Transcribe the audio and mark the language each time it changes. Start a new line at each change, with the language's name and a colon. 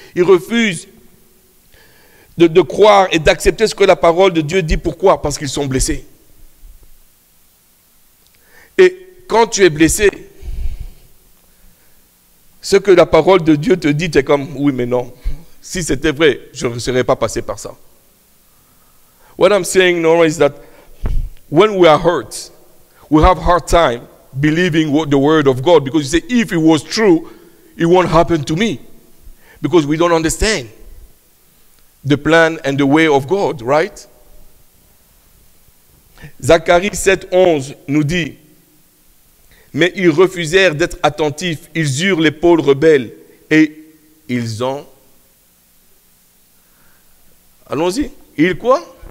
French: Ils refusent de croire et d'accepter ce que la parole de Dieu dit. Pourquoi? Parce qu'ils sont blessés. Et quand tu es blessé, ce que la parole de Dieu te dit, tu es comme, oui mais non. Si c'était vrai, je ne serais pas passé par ça.
English: What I'm saying, Nora, is that when we are hurt, we have a hard time believing the word of God, because you say, if it was true, it won't happen to me. Because we don't understand the plan and the way of God, right?
French: Zacharie 7:11 nous dit, mais ils refusèrent d'être attentifs, ils eurent l'épaule rebelle et ils ont... Allons-y. Ils quoi?